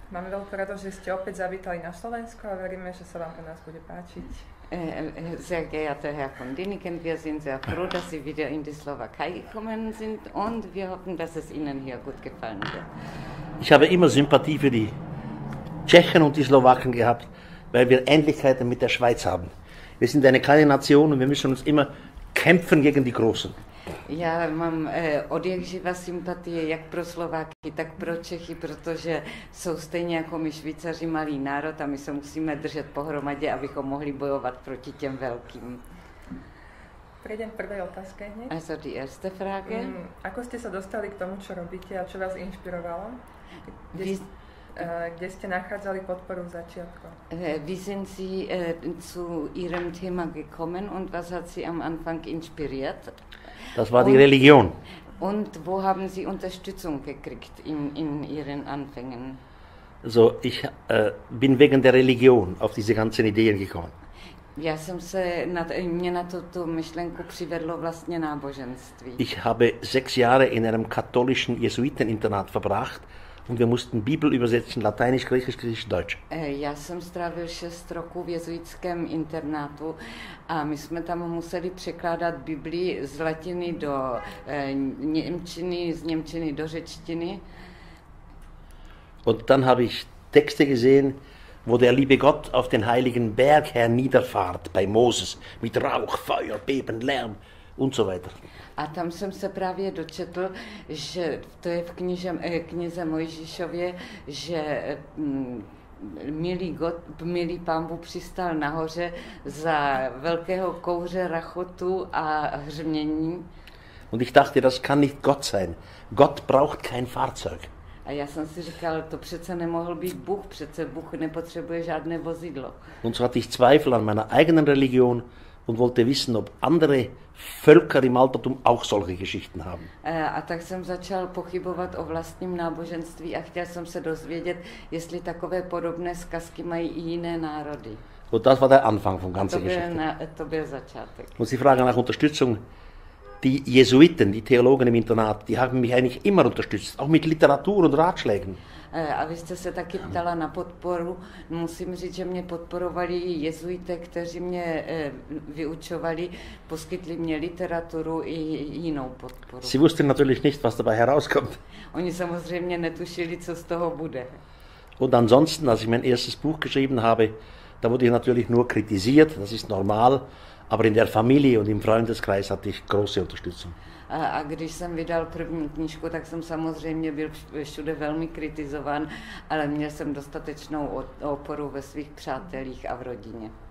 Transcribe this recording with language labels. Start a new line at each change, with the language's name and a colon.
Slovak: Máme veľkú radosť, že ste opäť zavítali na Slovensku a veríme, že sa vám u nás bude páčiť.
German: Sehr geehrter Herr von Däniken, wir sind sehr froh, dass Sie wieder in die Slowakei gekommen sind und wir hoffen, dass es Ihnen hier gut gefallen wird. Ich habe immer Sympathie für die Tschechen und die Slowaken gehabt, weil wir Ähnlichkeiten mit der Schweiz haben. Wir sind eine kleine Nation und wir müssen uns immer kämpfen gegen die Großen.
Czech: Já mám od jak živa sympatie jak pro Slováky, tak pro Čechy, protože jsou stejně jako my Švýcaři malý národ a my se musíme držet pohromadě, abychom mohli bojovat proti těm velkým.
Slovak: Prejdem k prvej otázke hneď.
German: Also die erste Frage.
Slovak: Ako ste sa dostali k tomu, čo robíte a čo vás inšpirovalo? Kde ste nachádzali podporu v začiatku?
German: Wie sind Sie zu Ihrem Thema gekommen und was hat Sie am Anfang inspiriert? Das war die Religion. Und wo haben Sie Unterstützung gekriegt in Ihren Anfängen? Also ich bin wegen der Religion auf diese ganzen Ideen gekommen.
Czech: Já jsem se mě na tuto myšlenku přivedlo vlastně náboženství.
German: Ich habe 6 Jahre in einem katholischen Jesuiteninternat verbracht und wir mussten Bibel übersetzen, Lateinisch, Griechisch, Griechisch, Deutsch.
Czech: Já jsem strávil 6 roků v jezuitském internátu a my jsme tam museli překládat Biblii z latiny do němčiny, z němčiny do řečtiny.
German: Und dann habe ich Texte gesehen, wo der liebe Gott auf den heiligen Berg herniederfahrt bei Moses mit Rauch, Feuer, Beben, Lärm und so weiter.
Czech: A tam jsem se právě dočetl, že to je v knize Mojžíšově, že milý Pán Bůh přistál nahoře za velkého kouře, rachotu a hřmění.
German: Und ich dachte, das kann nicht Gott sein. Gott braucht kein Fahrzeug.
Czech: A já jsem si říkal, to přece nemohl být Bůh, přece Bůh nepotřebuje žádné vozidlo.
German: Und so hatte ich Zweifel an meiner eigenen Religion und wollte wissen, ob andere Völker im Altertum auch solche Geschichten haben.
Czech: A tak jsem začal pochybovat o vlastním náboženství a chtěl jsem se dozvědět, jestli takové podobné zkazky mají i jiné národy.
German: Und das war der Anfang von ganzer Geschichte.
Czech: To byl začátek.
German: Und Sie fragen nach Unterstützung. Die Jesuiten, die Theologen im Internat, die haben mich eigentlich immer unterstützt, auch mit Literatur und Ratschlägen.
Czech: A vy jste se taky ptala na podporu. Musím říct, že mě podporovali jezuité, kteří mě vyučovali, poskytli mě literaturu i jinou podporu.
German: Sie wussten natürlich nicht, was dabei herauskommt.
Czech: Oni samozřejmě netušili, co z toho bude.
German: Und ansonsten, als ich mein erstes Buch geschrieben habe, da wurde ich natürlich nur kritisiert, das ist normal, aber in der Familie und im Freundeskreis hatte ich große Unterstützung.
Czech: A když jsem vydal první knížku, tak jsem samozřejmě byl všude velmi kritizován, ale měl jsem dostatečnou oporu ve svých přátelích a v rodině.